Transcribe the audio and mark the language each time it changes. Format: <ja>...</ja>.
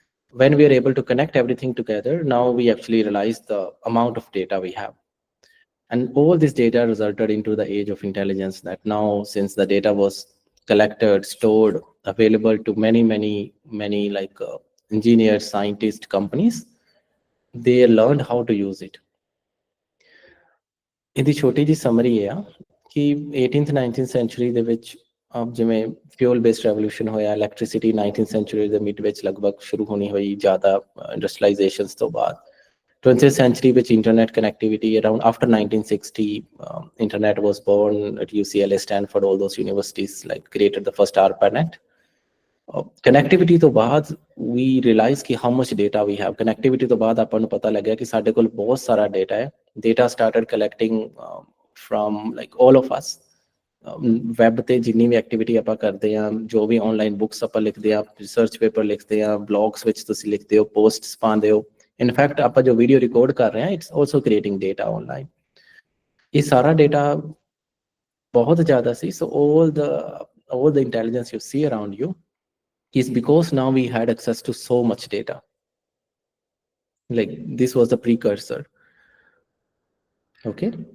<en>When we are able to connect everything together, now we actually realize the amount of data we have. And all this data resulted into the age of intelligence, that now, since the data was collected, stored, available to many like engineers, scientists, companies, they learned how to use it.</en> <pa>ਇਹਦੀ ਛੋਟੀ ਜੀ summary ਹੈ ਕਿ 18th 19th century ਦੇ ਵਿੱਚ ਜਿਵੇਂ fuel based revolution ਹੋਇਆ, electricity 19th century ਦੇ ਮਿਡ ਵਿੱਚ ਲਗਭਗ ਸ਼ੁਰੂ ਹੋਣੀ ਹੋਈ ਜ਼ਿਆਦਾ ਇੰਡਸਟਰੀਲਾਈਜੇਸ਼ਨਸ ਤੋਂ ਬਾਅਦ.</pa> <en>20th century</en> <pa>ਵਿੱਚ internet connectivity</pa> <en>around after 1960, internet was born at UCLA, Stanford, all those universities like created the first ARPANET. Connectivity</en> <pa>ਤੋਂ ਬਾਅਦ</pa> <en>we realize ਕਿ how much data we have.</en> <pa>Connectivity ਤੋਂ ਬਾਅਦ ਆਪਾਂ ਨੂੰ ਪਤਾ ਲੱਗਿਆ ਕਿ ਸਾਡੇ ਕੋਲ ਬਹੁਤ ਸਾਰਾ data ਹੈ.</pa> <en>Data started collecting from like all of us.</en> <pa>Web ਤੇ ਜਿੰਨੀ ਵੀ ਐਕਟੀਵਿਟੀ ਆਪਾਂ ਕਰਦੇ ਹਾਂ, ਜੋ ਵੀ ਆਨਲਾਈਨ ਬੁੱਕਸ ਆਪਾਂ ਲਿਖਦੇ ਹਾਂ, ਰਿਸਰਚ ਪੇਪਰ ਲਿਖਦੇ ਹਾਂ, ਬਲੌਗਸ ਵਿੱਚ ਤੁਸੀਂ ਲਿਖਦੇ ਹੋ, ਪੋਸਟਸ ਪਾਉਂਦੇ ਹੋ, ਇਨਫੈਕਟ ਆਪਾਂ ਜੋ ਵੀਡੀਓ ਰਿਕਾਰਡ ਕਰ ਰਹੇ ਹਾਂ,</pa> <en>It's also creating data online.</en> <pa>ਇਹ ਸਾਰਾ ਡੇਟਾ ਬਹੁਤ ਜ਼ਿਆਦਾ ਸੀ।</pa> <en>ਸੋ all the intelligence you see around you is because now we had access to so much data. Like this was the precursor. Okay.</en>